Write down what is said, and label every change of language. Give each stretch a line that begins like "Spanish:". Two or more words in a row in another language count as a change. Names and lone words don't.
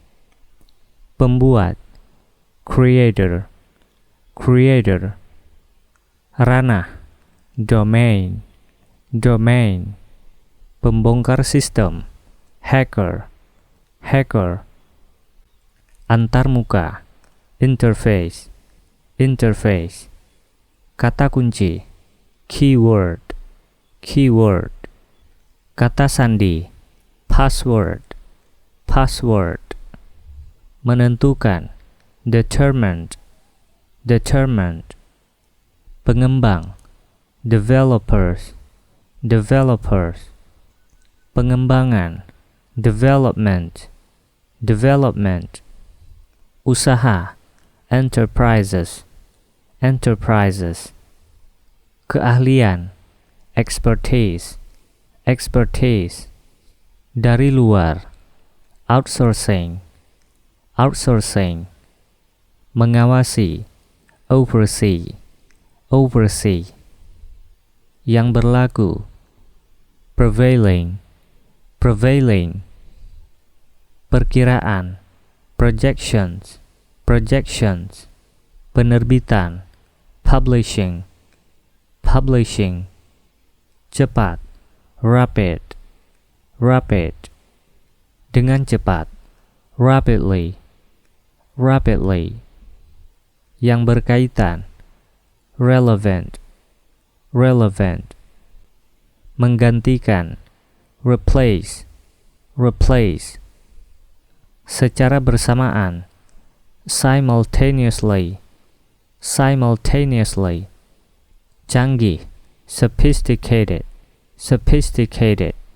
English: pembuat, creator, creator, ranah, domain, domain,
Indonesian: pembongkar sistem,
English: hacker, hacker, antarmuka, interface, interface,
Indonesian: kata kunci,
English: keyword, keyword,
Indonesian: kata sandi,
English: password, password,
Indonesian: menentukan,
English: determined, determined, pengembang, developers, developers, pengembangan, development, development, usaha, enterprises, enterprises, keahlian, expertise, expertise,
Indonesian: dari luar,
English: outsourcing, outsourcing, mengawasi, oversee, oversee,
Indonesian: yang berlaku,
English: prevailing, prevailing, perkiraan, projections, projections, penerbitan, publishing, publishing, cepat, rapid, rapid,
Indonesian: dengan cepat,
English: rapidly, rapidly,
Indonesian: yang berkaitan,
English: relevant, relevant, menggantikan, replace, replace,
Indonesian: secara bersamaan,
English: simultaneously, simultaneously, canggih, sophisticated, sophisticated,